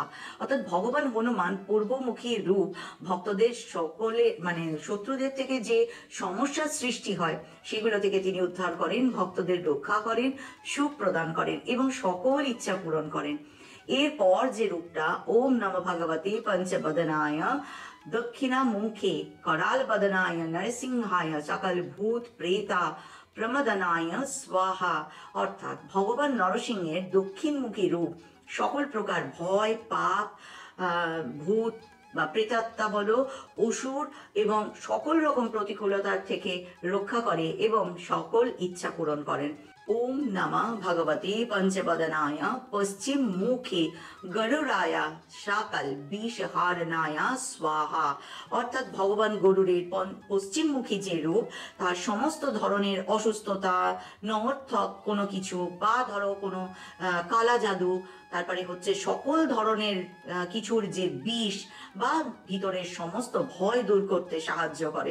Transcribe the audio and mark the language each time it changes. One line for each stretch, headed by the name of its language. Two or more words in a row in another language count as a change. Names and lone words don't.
Bangla: অর্থাৎ ভগবান হনুমান পূর্বমুখী রূপ, ভক্তদের সকলে মানে শত্রুদের থেকে যে সমস্যার সৃষ্টি হয় সেগুলো থেকে তিনি উদ্ধার করেন, ভক্তদের রক্ষা করেন, সুখ প্রদান করেন এবং সকল ইচ্ছা পূরণ করেন। এরপর যে রূপটা
Sanskrit: ওম নমো ভগবতে পঞ্চবদনায় দক্ষিণা মুখে कराल बदनाय नरसिंहाय सकल भूत प्रेता प्रमदनाय स्वाहा,
Bangla: অর্থাৎ ভগবান নরসিংহের দক্ষিণমুখী রূপ সকল প্রকার ভয়, পাপ, ভূত বা প্রেতাত্মা বলো, অসুর এবং সকল রকম প্রতিকূলতার থেকে রক্ষা করে এবং সকল ইচ্ছা পূরণ করেন।
Sanskrit: ওম নমঃ ভগবতে পঞ্চবদনায় পশ্চিম মুখে গরুরায়া সকল বিষহারনায় স্বাহা,
Bangla: অর্থাৎ ভগবান গরুরের পশ্চিমমুখী যে রূপ, তার সমস্ত ধরনের অসুস্থতা, নমর্থক কোনো কিছু বা ধরো কোনো কালা জাদু, তারপরে হচ্ছে সকল ধরনের কিছুর যে বিষ বা ভিতরের সমস্ত ভয় দূর করতে সাহায্য করে।